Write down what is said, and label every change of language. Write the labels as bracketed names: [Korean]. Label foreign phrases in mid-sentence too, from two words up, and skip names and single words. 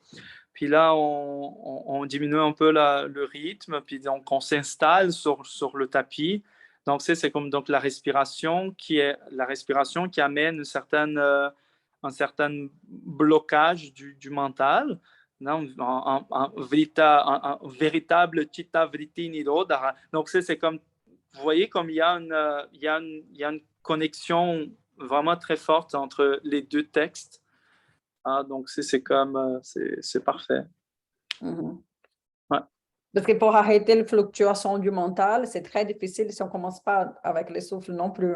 [French] Puis là, on diminue un peu le rythme, puis donc on s'installe sur le tapis. Donc, c'est comme donc la respiration qui amène un certain blocage du mental. Non, un véritable [Sanskrit] chitta vritti nirodha. [French] Donc, c'est comme, vous voyez, comme il y a une connexion vraiment très forte entre les deux textes. Ah, donc, c'est parfait. Mhm. Ouais. Parce que pour arrêter la fluctuation du mental, c'est très difficile si on ne commence pas avec les souffles non plus.